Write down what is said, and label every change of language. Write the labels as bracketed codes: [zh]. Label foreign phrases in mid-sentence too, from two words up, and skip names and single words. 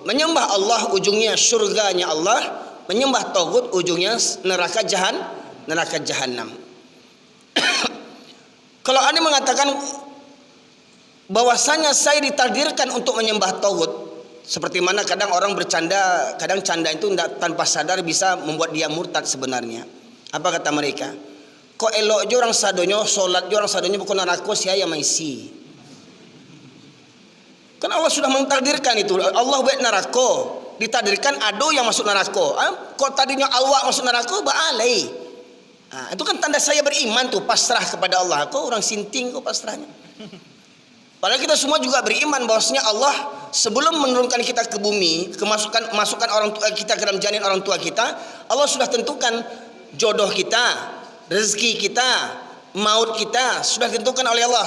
[id] Menyembah Allah ujungnya surganya Allah, menyembah taghut ujungnya neraka jahanam. Kalau Anda mengatakan bahwasanya saya ditakdirkan untuk menyembah taghut, seperti mana kadang orang bercanda, kadang canda itu tanpa sadar bisa membuat dia murtad sebenarnya. Apa kata mereka? [min] Kok elok je orang sadonyo, solat je orang sadonyo bukan neraka, saya maisi. [id] Kan Allah sudah mentakdirkan itu. Allah buat neraka, ditakdirkan ado yang masuk neraka. Kok tadinya Allah masuk neraka, baalai. Itu kan tanda saya beriman tuh, pasrah kepada Allah. Kok orang sinting kok pasrahnya? Padahal kita semua juga beriman bahwasanya Allah sebelum menurunkan kita ke bumi, masukkan orang tua kita ke dalam janin orang tua kita, Allah sudah tentukan jodoh kita, rezeki kita, maut kita sudah tentukan oleh Allah.